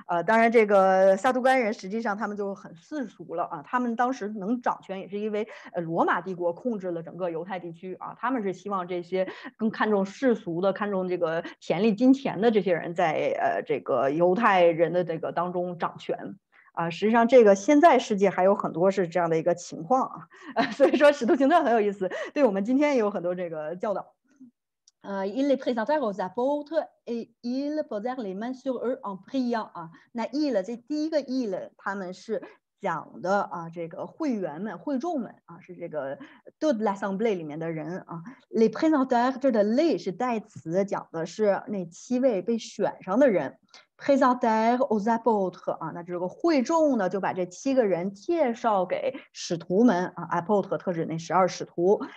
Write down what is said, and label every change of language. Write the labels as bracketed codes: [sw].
[zh] 当然这个撒都该人实际上他们就很世俗了啊，他们当时能掌权也是因为罗马帝国控制了整个犹太地区啊，他们是希望这些更看重世俗的、看重这个权力、金钱的这些人在这个犹太人的这个当中掌权。实际上这个现在世界还有很多是这样的一个情况啊，所以说使徒行传很有意思，对我们今天也有很多这个教导。 [fr] ils les présentèrent aux apôtres et ils posèrent les mains sur eux en priant 啊。 [zh] 那议了这第一个议了，他们是讲的啊，这个会员们、会众们啊，是这个 [fr] toute l'assemblée [zh] 里面的人啊。 les présentèrent 这的 les 是代词，讲的是那7位被选上的人。 [fr] présentèrent aux apôtres [zh] 啊，那这个会众呢就把这7个人介绍给使徒们啊 ，apôtres 特指那12使徒。